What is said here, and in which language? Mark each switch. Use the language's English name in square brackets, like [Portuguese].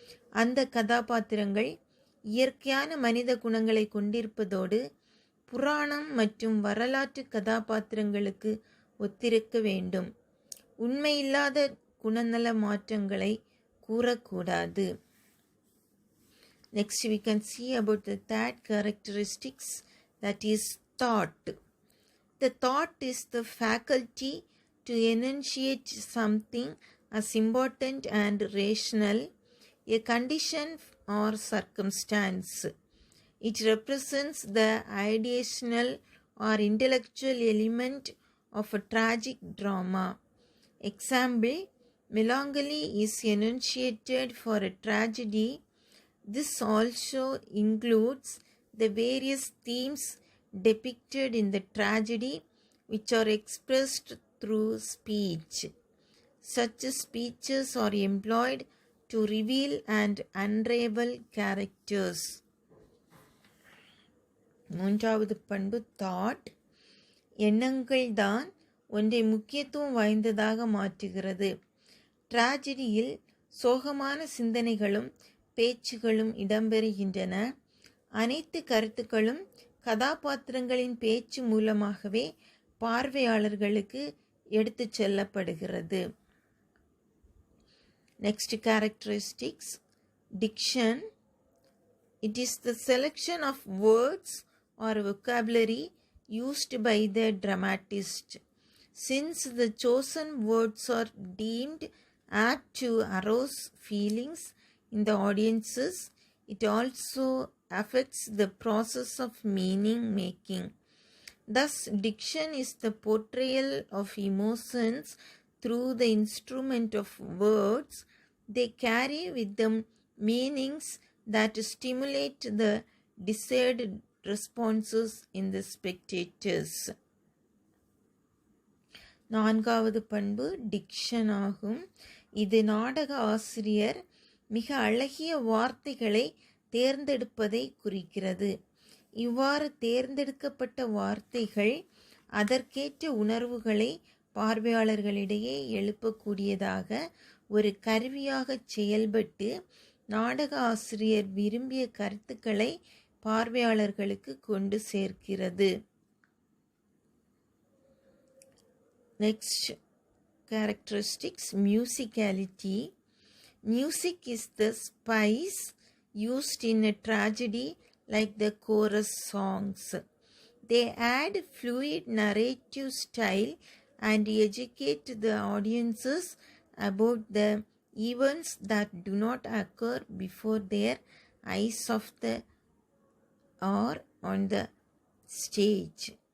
[Tamil] அந்த கதாபாத்திரங்கள் இயற்கையான மனித குணங்களை கொண்டிருப்பதோடு புராணம் மற்றும் வரலாற்று கதாபாத்திரங்களுக்கு ஒத்திருக்க வேண்டும். உண்மையில்லாத குணநல மாற்றங்களை கூறக்கூடாது. [English] Next we can see about the third characteristics, that is thought. The thought is the faculty to enunciate something as important and rational, a condition or circumstance. It represents the ideational or intellectual element of a tragic drama. Example, melancholy is enunciated for a tragedy. This also includes the various themes depicted in the tragedy which are expressed through speech. Such speeches are employed to reveal and unravel characters. [Tamil] மூன்றாவது பண்பு thought. எண்ணங்கள் தான் ஒன்றை முக்கியத்துவம் வாய்ந்ததாக மாற்றுகிறது. டிராஜடியில் சோகமான சிந்தனைகளும் பேச்சுகளும் இடம்பெறுகின்றன. அனைத்து கருத்துக்களும் கதாபாத்திரங்களின் பேச்சு மூலமாகவே பார்வையாளர்களுக்கு எடுத்துச் செல்லப்படுகிறது. [English] Next characteristics, diction. It is the selection of words or vocabulary used by the dramatist. Since the chosen words are deemed apt to arouse feelings in the audiences, it also affects the process of meaning making. Thus, diction is the portrayal of emotions through the instrument of words. They carry with them meanings that stimulate the desired responses in the spectators. [Tamil] நான்காவது பண்பு diction ஆகும். இது நாடக ஆசிரியர் மிக அழகிய வார்த்தைகளை தேர்ந்தெடுப்பதை குறிக்கிறது. இவ்வாறு தேர்ந்தெடுக்கப்பட்ட வார்த்தைகள் அதற்கேற்ற உணர்வுகளை பார்வையாளர்களிடையே எழுப்பக்கூடியதாக ஒரு கருவியாக செயல்பட்டு நாடக ஆசிரியர் விரும்பிய கருத்துக்களை பார்வையாளர்களுக்கு கொண்டு சேர்க்கிறது. [English] Next characteristics, musicality. Music is the spice used in a tragedy like the chorus songs. They add fluid narrative style and educate the audiences about the events that do not occur before their eyes or on the stage.